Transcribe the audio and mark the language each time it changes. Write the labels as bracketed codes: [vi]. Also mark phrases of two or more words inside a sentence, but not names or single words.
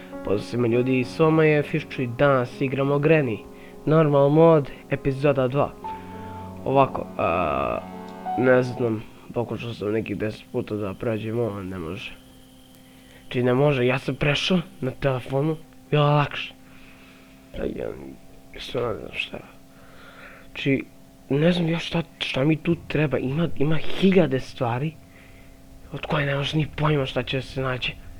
[sr] Pozdrav svima ljudi, s vama je Fišću i danas igramo Granny. Normal mod, epizoda 2. Ovako, ne znam, pokušao sam nekih 10 puta da pređem ovo, ne može. Či ne može, ja sam prešao na telefonu, bilo lakše. Ja isto ne znam šta. Či, ne znam još šta mi tu treba, ima hiljade stvari od koje ne možeš ni pojma šta će se naći.